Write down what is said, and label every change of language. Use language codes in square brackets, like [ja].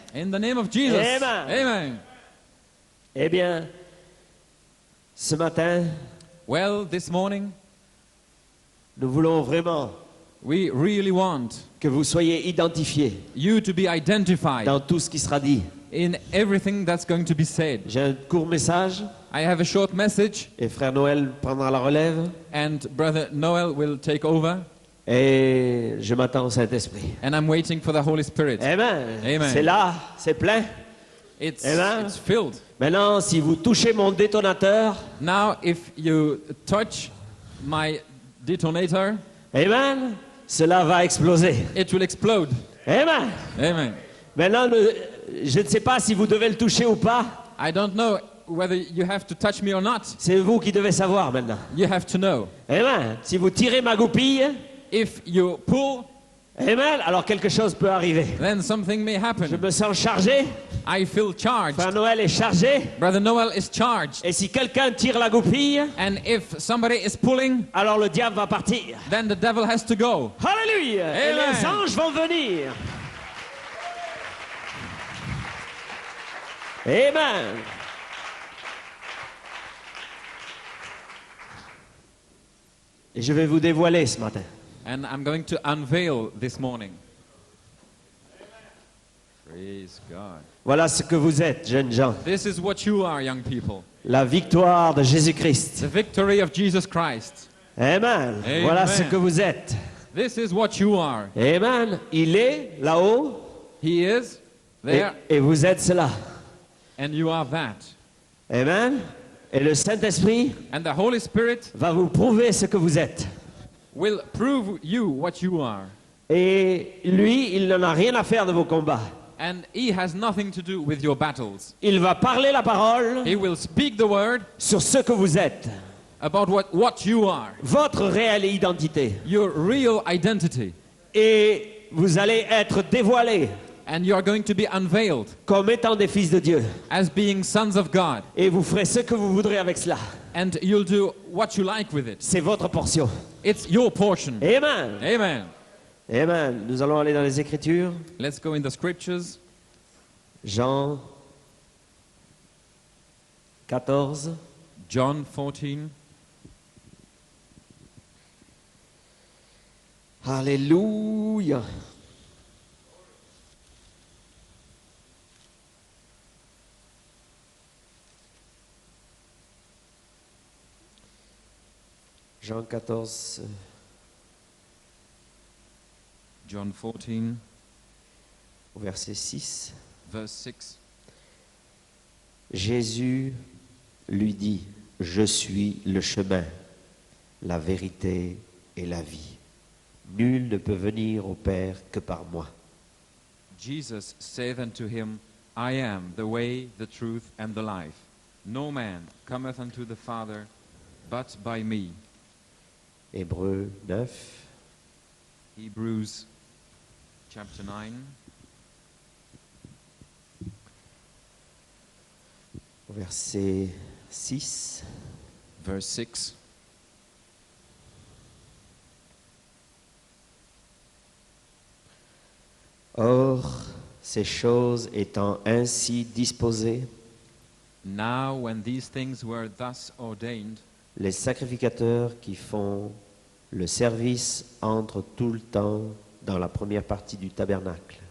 [en] In the name of Jesus. Amen. Amen. [fr] Eh bien, ce matin, [en] Well, this morning, [fr] nous voulons vraiment [en] we really want [fr] que vous soyez identifiés [en] you to be identified [fr] dans tout ce qui sera dit. [en] in everything that's going to be said. [fr] J'ai un court message [en] I have a short message, [fr] et Frère Noël prendra la relève [en] and Brother Noel will take over, [fr] et je m'attends au Saint-Esprit. [en] and I'm waiting for the Holy Spirit. Amen. Amen. [fr] C'est là, c'est plein. Amen. [en] It's filled. [fr] Maintenant, si vous touchez mon détonateur, [en] Now, if you touch my detonator, [fr] amen, cela va exploser. [en] it will explode. Amen. Amen. [fr] Maintenant, je ne sais pas si vous devez le toucher ou pas. [en] I don't know whether you have to touch me or not. [fr] C'est vous qui devez savoir maintenant. [en] You have to know. Amen. [fr] Si vous tirez ma goupille, [en] If you pull, [fr] amen, alors quelque chose peut arriver. [en] then something may [fr] Je [en] happen. [fr] me sens chargé. [en] I feel charged. [fr] Frère Noël est chargé. [en] Brother Noel is charged. [fr] Et si quelqu'un tire la goupille, [en] And if somebody is pulling, [fr] alors le diable va partir. [en] then the devil has to go. [fr] Alléluia. Et Amen. les anges vont venir. Amen. Et je vais vous dévoiler ce matin. [en] And I'm going to unveil this morning. Praise God. [fr] Voilà ce que vous êtes, jeunes gens. [en] This is what you are, young people. [fr] La victoire de Jésus-Christ. [en] The victory of Jesus Christ. Amen. Amen. [fr] Voilà ce que vous êtes. [en] This is what you are. [fr] Amen. Il est là-haut [en] He is [fr] et, [en] there, [fr] et vous êtes cela. [en] and you are that. [fr] Amen. Et le Saint-Esprit [en] And the Holy Spirit [fr] va vous prouver ce que vous êtes. [en] will prove you what you are. [fr] Et lui, il n'en a rien à faire de vos combats. [en] And He has nothing to do with your battles. [fr] Il va parler la parole [en] He will speak the word [fr] sur ce que vous êtes. [en] about what you are, [fr] Votre réelle identité. [en] your real identity. [fr] Et vous allez être dévoilés [en] And you are going to be unveiled [fr] comme étant des fils de Dieu. [en] as being sons of God. [fr] Et vous ferez ce que vous voudrez avec cela. [en] And you'll do what you like with it. [fr] C'est votre portion. [en] It's your portion. Amen. Amen. Amen. [fr] Nous allons aller dans les Écritures. [en] Let's go in the scriptures. [fr] Jean 14. [en] John 14. Alléluia. [fr] Jean 14, [en] John 14, [fr] au verset 6. [en] verse 6. [fr] Jésus lui dit, je suis le chemin, la vérité et la vie. Nul ne peut venir au Père que par moi. [en] Jesus saith unto him, I am the way, the truth, and the life. No man cometh unto the Father but by me. [fr] Hébreux 9, [en] Hebrews chapter 9, [fr] au verset 6. [en] verse 6. [fr] Or, ces choses étant ainsi disposées, [en] Now when these things were thus ordained, [fr] les sacrificateurs qui font le service entrent tout le temps dans la première partie du tabernacle,